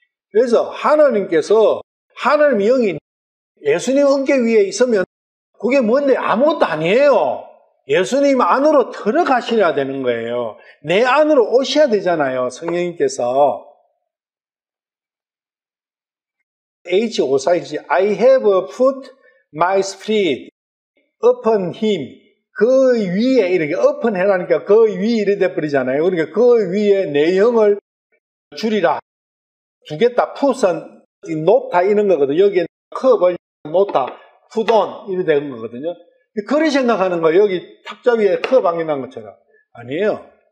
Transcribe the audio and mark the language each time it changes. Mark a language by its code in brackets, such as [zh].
[ko] 그래서 하나님께서 하나님의 영이 예수님 어깨 위에 있으면 그게 뭔데 아무것도 아니에요. 예수님 안으로 들어가셔야 되는 거예요. 내 안으로 오셔야 되잖아요. 성령님께서. [en] H541 I have put my spirit upon him. [ko] 그 위에 이렇게 upon 해라니까 그 위에 이래 돼버리잖아요. 그러니까 그 위에 내 영을 주리라. 주겠다. put은 놓다 이런 거거든요. 여기에 컵을 놓다. put on 이래 되는 거거든요. 그리 생각하는 거예요. 여기 탁자 위에 컵 방해난 것처럼. 아니에요.